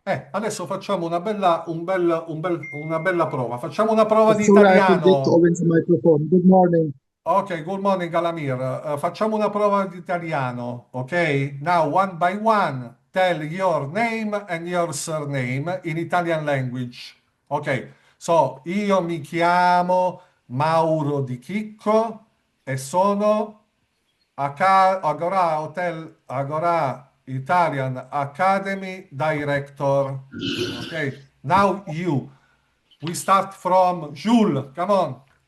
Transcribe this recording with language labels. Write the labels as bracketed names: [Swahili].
[Italian] Adesso facciamo una bella prova. Facciamo una prova di [English] Sorry, I have to get [Italian] italiano. [English] open the microphone. Good morning. Ok, good morning, Alamir. [Italian] Facciamo una prova di italiano, ok? [English] Now, one by one, tell your name and your surname in Italian language. [Italian] Ok, so io mi chiamo Mauro Di Chicco e sono Agorà Hotel Agorà Italian Academy Director. [English] Ok, now you. We start from Jules, come on.